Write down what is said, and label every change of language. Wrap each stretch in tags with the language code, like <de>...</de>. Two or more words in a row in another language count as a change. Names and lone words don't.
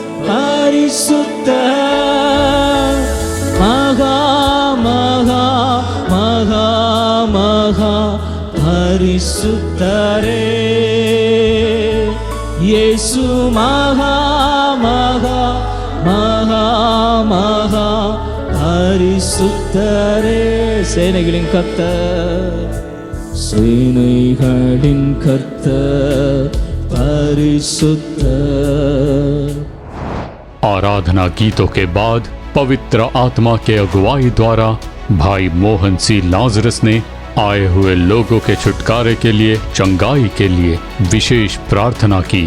<ta>பரிசுத்தர், மகா மகா மகா மகா பரிசுத்தரே, இயேசு மகா மகா மகா மகா பரிசுத்தரே. சேனைகளின் கர்த்தர், சேனைகளின் கர்த்தர் परिशुद्ध।</ta> <hi>आराधना गीतों के बाद पवित्र आत्मा के अगुवाई द्वारा भाई मोहन सी लाजरस ने आए हुए लोगों के छुटकारे के लिए, चंगाई के लिए विशेष प्रार्थना की।</hi>